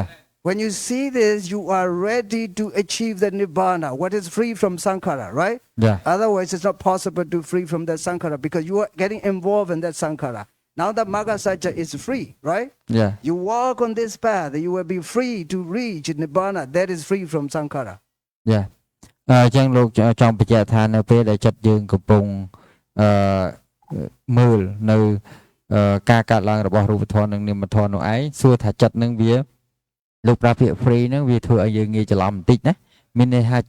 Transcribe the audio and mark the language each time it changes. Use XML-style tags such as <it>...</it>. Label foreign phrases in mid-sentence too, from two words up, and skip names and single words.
<en>When you see this, you are ready to achieve the Nibbana, what is free from Sankhara, right? Yeah. Otherwise, it's not possible to free from that Sankhara because you are getting involved in that Sankhara. Now that Magasacha is free, right? Yeah. You walk on this path, you will be free to reach Nibbana. That is free from Sankhara. Yeah.</en> <km>ចឹងលោកចង់បញ្ជាក់ថានៅពេលដែលចិត្តយើងកំពុងមើលនៅការកាត់ឡើងរបស់រូបធម៌និងនាមធម៌នោះឯងសួរថាចិត្តនឹងវាលោកប្រាពាក្យ free ហ្នឹងវាធ្វើឲ្យយើងងាយច្រឡំបន្តិចណាមានន័យថា</km>